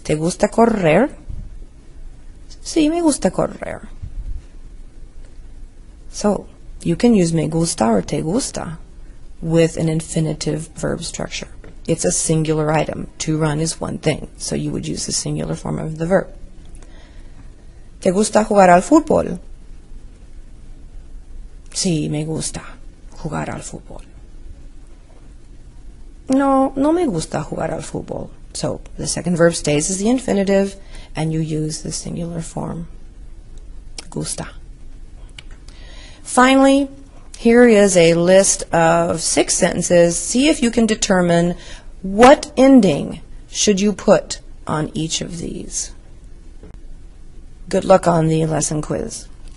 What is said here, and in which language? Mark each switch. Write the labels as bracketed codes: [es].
[es] ¿Te gusta correr? Sí, me gusta correr. [en] So, you can use [es] me gusta [en] or [es] te gusta [en] with an infinitive verb structure. It's a singular item. To run is one thing, so you would use the singular form of the verb. [es] ¿Te gusta jugar al fútbol? Sí, me gusta jugar al fútbol. No, no me gusta jugar al fútbol. [en] So the second verb stays as the infinitive, and you use the singular form. Gusta. Finally, here is a list of 6 sentences. See if you can determine what ending should you put on each of these. Good luck on the lesson quiz.